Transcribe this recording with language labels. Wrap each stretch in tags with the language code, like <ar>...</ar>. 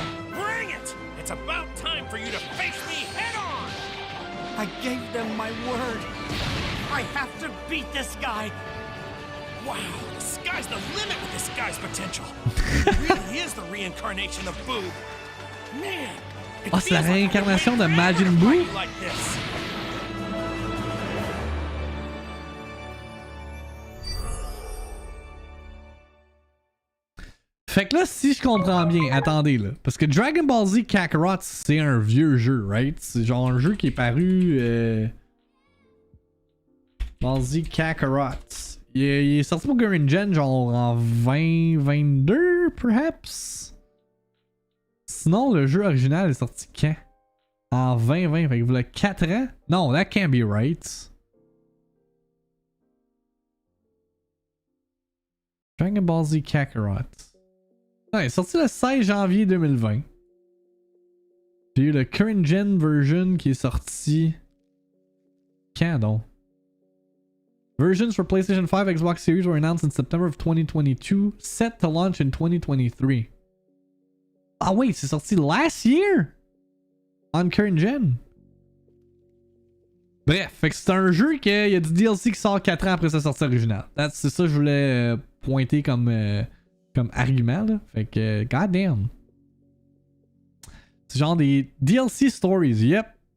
<en>Bring it! It's about time for you to face me head on! I gave them my word. I have to beat this guy. Wow, the sky's the limit with this guy's potential. He really is the reincarnation of Boo. Man,</en> <fr>Oh, c'est la réincarnation de Majin Buu?</fr> <en>like this.</en> <fr>Fait que là, si je comprends bien, attendez là, parce que Dragon Ball Z Kakarot, c'est un vieux jeu, right? C'est genre un jeu qui est paru... Ball Z Kakarot. Il est sorti pour Current Gen genre en 2022, perhaps? Sinon, le jeu original est sorti quand? En 2020, fait que vous l'avez 4 ans?</fr> <en>Non, that can't be right.</en> <fr>Dragon Ball Z Kakarot. Non, il est sorti le 16 janvier 2020. J'ai eu le Current Gen version qui est sorti... Quand donc?</fr> <en>Versions for PlayStation 5 Xbox Series were announced in September of 2022, set to launch in 2023. Ah wait,</en> <fr>c'est sorti</fr> <en>last year? On Current Gen.</en> <fr>Bref, fait que c'est un jeu qu'il y a du DLC qui sort 4 ans après sa sortie originale. C'est ça que je voulais pointer comme argument là. Fait que, goddamn. C'est genre des DLC stories, yep.</fr>